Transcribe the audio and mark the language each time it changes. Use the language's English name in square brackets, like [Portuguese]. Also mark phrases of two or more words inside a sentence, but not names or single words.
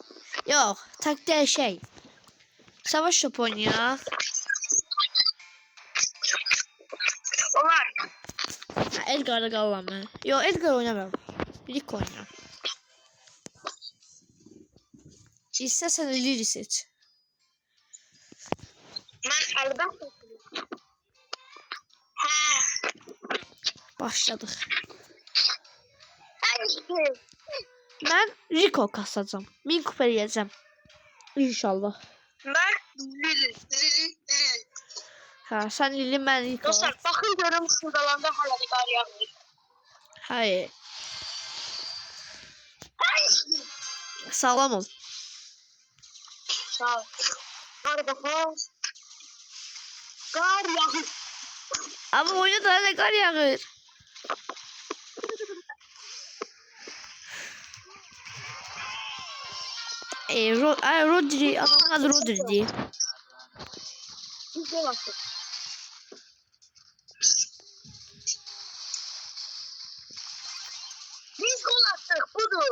[Turkish] Yok. Taktiğe şey. Savaş topu oynayak. [Azerbaijani] Olar. [Turkish] Ha, Edgar'da kalamam ben. Yok, Edgar oynamam. Rick oynayam. İstersen Lili seç. [Azerbaijani] Mən əlbəttə seçirəm. Hə. [Turkish] Başladık. [Azerbaijani] Hə. [Turkish] Ben Rico kasacağım. 1000 kupa yiyeceğim. İnşallah. [Azerbaijani] Mən Lili. [Turkish] Ha, sen Lili, ben Rico. [Azerbaijani] Dostlar, baxın görüm şuradalanda hələ də qar yağmır. [Turkish] Hayır. Sağlam ol. [Azerbaijani] Sağ ol. Qar baxın. Qar yağır. [Turkish] Ama oyunda daha ne kar yağır. Rodri, adamın adı Rodri diye. Biz de baktık. Biz gol attık, budur.